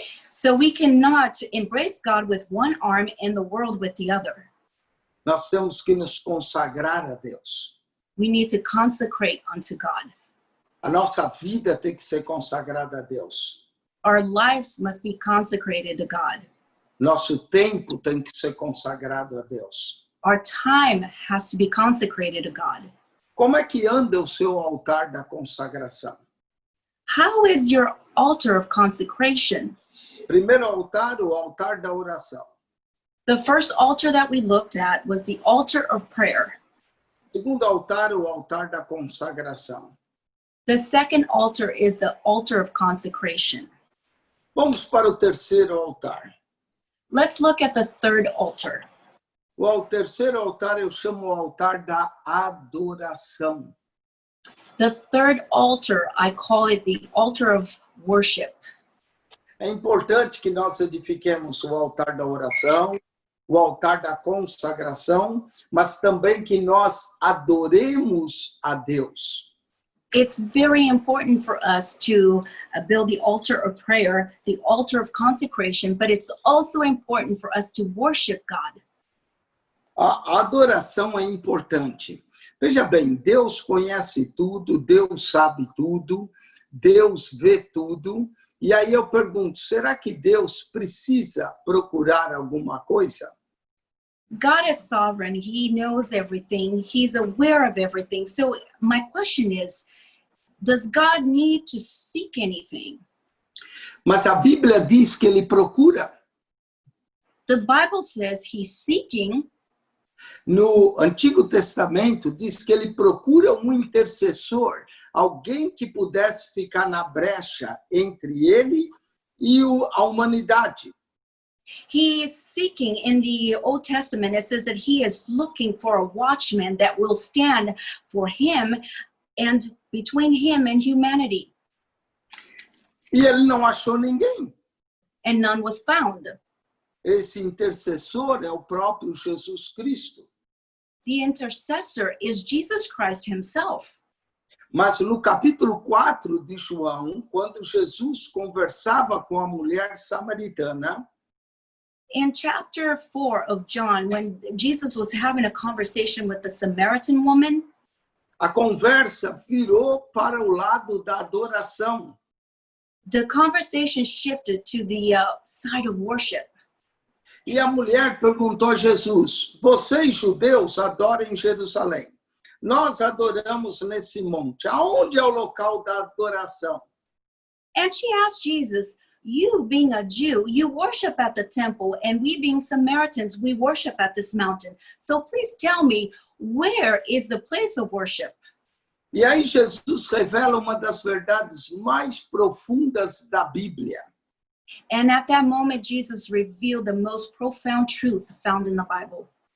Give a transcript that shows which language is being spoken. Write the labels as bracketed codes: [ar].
[en] So we cannot embrace God with one arm and the world with the other. [pt] Nós temos que nos consagrar a Deus. [en] We need to consecrate unto God. [pt] A nossa vida tem que ser consagrada a Deus. [en] Our lives must be consecrated to God. [pt] Nosso tempo tem que ser consagrado a Deus. [en] Our time has to be consecrated to God. [pt] Como é que anda o seu altar da consagração? [en] How is your altar of consecration? [pt] Primeiro altar, o altar da oração. [en] The first altar that we looked at was the altar of prayer. [pt] Segundo altar, o altar da consagração. [en] The second altar is the altar of consecration. [pt] Vamos para o terceiro altar. [en] Let's look at the third altar. [pt] O terceiro altar eu chamo o altar da adoração. [en] The third altar, I call it the altar of worship. [pt] É importante que nós edifiquemos o altar da oração, o altar da consagração, mas também que nós adoremos a Deus. [en] It's very important for us to build the altar of prayer, the altar of consecration, but it's also important for us to worship God. [pt] A adoração é importante. Veja bem, Deus conhece tudo, Deus sabe tudo, Deus vê tudo. E aí eu pergunto, será que Deus precisa procurar alguma coisa? [en] God is sovereign. He knows everything. He's aware of everything. So my question is, does God need to seek anything? [pt] Mas a Bíblia diz que ele procura. [en] The Bible says he's seeking. [pt] No Antigo Testamento diz que ele procura um intercessor, alguém que pudesse ficar na brecha entre ele e a humanidade. [en] He is seeking. In the Old Testament, it says that he is looking for a watchman that will stand for him and between him and humanity. [pt] E ele não achou ninguém. [en] And none was found. [pt] Esse intercessor é o próprio Jesus Cristo. [en] The intercessor is Jesus Christ himself. [pt] Mas no capítulo 4 de João, quando Jesus conversava com a mulher samaritana, [en] In chapter 4 of John, when Jesus was having a conversation with the Samaritan woman, [pt] a conversa virou para o lado da adoração. [en] the conversation shifted to the side of worship. [pt] E a mulher perguntou a Jesus, vocês judeus adoram em Jerusalém. Nós adoramos nesse monte. Aonde é o local da adoração? [en] And she asked Jesus, you being a Jew, you worship at the temple, and we being Samaritans, we worship at this mountain. So please tell me, where is the place of worship? [pt] E aí Jesus revela uma das verdades mais profundas da Bíblia. [en] And at that moment, Jesus revealed the most profound truth found in the Bible.